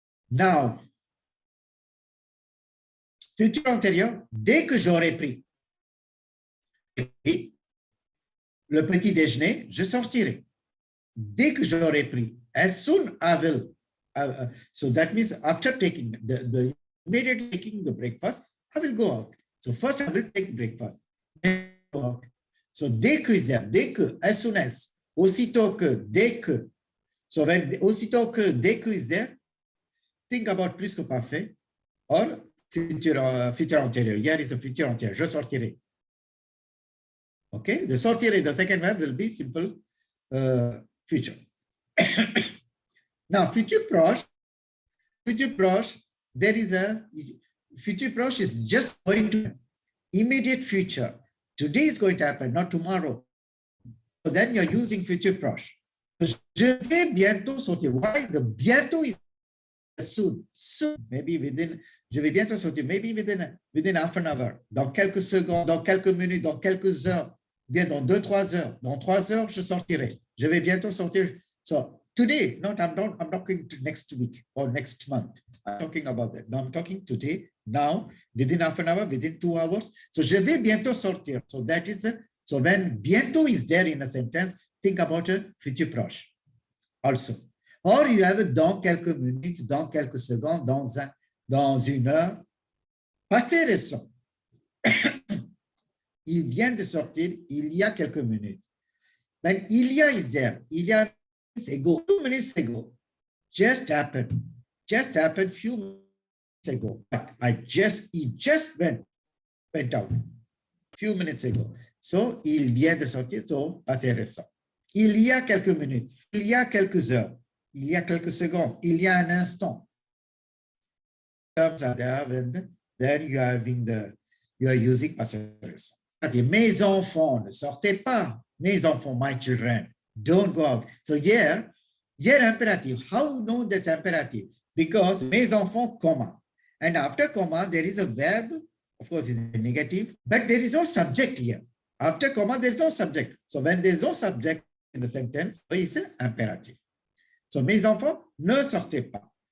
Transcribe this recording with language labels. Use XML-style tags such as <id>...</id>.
<fr>Now, futur antérieur, dès que j'aurai pris le petit déjeuner, je sortirai. Dès que j'aurai pris,</fr> <en>as soon I will. So that means after taking the immediately taking the breakfast, I will go out. So first I will take breakfast. Then go out. So</en> <fr>dès que</fr> <en>is there, dès que, as soon as,</en> <fr>aussitôt que, dès que.</fr> <en>So when</en> <fr>aussitôt que, dès que</fr> <en>is there, think about plus que parfait or futur antérieur. Here is a futur antérieur.</en> <fr>Je sortirai.</fr> <en>Okay, the sortirai, the second verb will be simple future. Now, futur proche, there is a futur proche is just going to immediate future. Today is going to happen, not tomorrow. So then you're using futur proche.</en> <fr>Je vais bientôt sortir.</fr> <en>Why? The bientôt is soon. Soon. Maybe within,</en> <fr>je vais bientôt sortir.</fr> <en>Maybe within half an hour.</en> <fr>Dans quelques secondes, dans quelques minutes, dans quelques heures. Bien dans 2-3 heures. Dans 3 heures, je sortirai. Je vais bientôt sortir.</fr> <en>So today, I'm talking to next week or next month. I'm talking about that. No, I'm talking today, now, within half an hour, within 2 hours. So</en> <fr>je vais bientôt sortir.</fr> <en>So that is, so when bientôt is there in a sentence, think about a futur proche also. Or you have</en> <fr>dans quelques minutes, dans quelques secondes, dans une heure. Passé récent. Il vient de sortir il y a quelques minutes.</fr> <en>When</en> <fr>il y a</fr> <en>is there, il y a ago, 2 minutes ago, just happened few minutes ago. He just went out few minutes ago.</en> <fr>So, il vient de sortir, so, passé récent. Il y a quelques minutes, il y a quelques heures, il y a quelques secondes, il y a un instant.</fr> <en>Terms are there, and then you are using passé récent.</en> <fr>Mes enfants, ne sortez pas. Mes enfants,</fr> <en>my children, don't go out. So here imperative. How know that's imperative? Because</en> <fr>mes enfants,</fr> <en>comma. And after comma, there is a verb. Of course, it's a negative, but there is no subject here. After comma, there is no subject. So when there is no subject in the sentence, it's an imperative.</en> <fr>So mes enfants, ne sortez pas.</fr>